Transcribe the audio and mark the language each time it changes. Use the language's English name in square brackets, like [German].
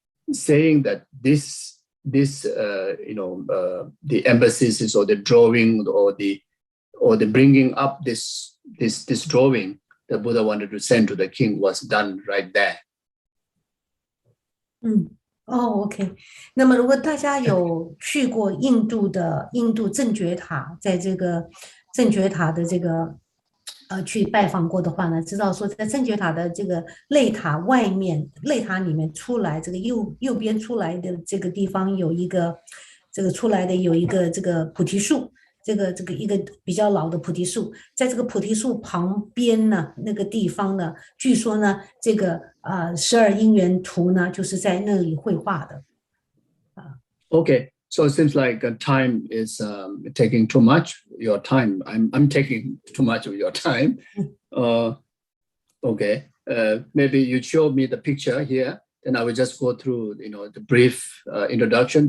[English] Saying that the emphasis or the drawing or the bringing up this drawing the Buddha wanted to send to the king was done right there. [Chinese] OK， 那么如果大家有去过印度正觉塔，在这个正觉塔的这个去拜访过的话呢，知道说在正觉塔的这个内塔外面，内塔里面出来这个右边出来的这个地方有一个这个出来的有一个这个菩提树。这个一个比较老的菩提树，在这个菩提树旁边呢，那个地方呢，据说呢，这个12因缘图呢，就是在那里绘画的。 [English] Okay, so it seems like time is taking too much your time. I'm taking too much of your time. Okay, maybe you show me the picture here, then I will just go through, the brief introduction.